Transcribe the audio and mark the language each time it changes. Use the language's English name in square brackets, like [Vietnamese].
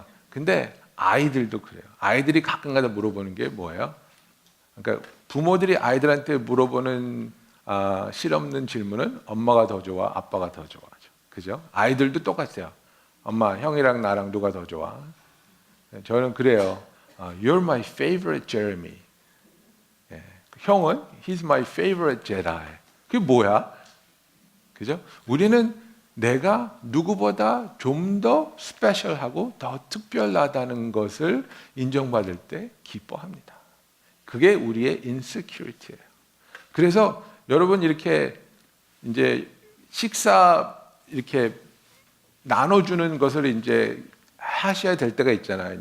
[Korean] 근데 아이들도 그래요. 아이들이 가끔가다 물어보는 게 뭐예요? 그러니까 부모들이 아이들한테 물어보는 실없는 질문은 엄마가 더 좋아, 아빠가 더 좋아하죠. 그죠? 아이들도 똑같아요. 엄마, 형이랑 나랑 누가 더 좋아? 저는 그래요. [English] You're my favorite Jeremy. [Korean] 예. 형은 [English] He's my favorite Jedi. [Korean] 그게 뭐야? 그죠? 우리는 내가 누구보다 좀 더 스페셜하고 더 특별하다는 것을 인정받을 때 기뻐합니다. 그게 우리의 insecurity예요. 그래서 여러분 이렇게 이제 식사 이렇게 나눠주는 것을 이제 하셔야 될 때가 있잖아요.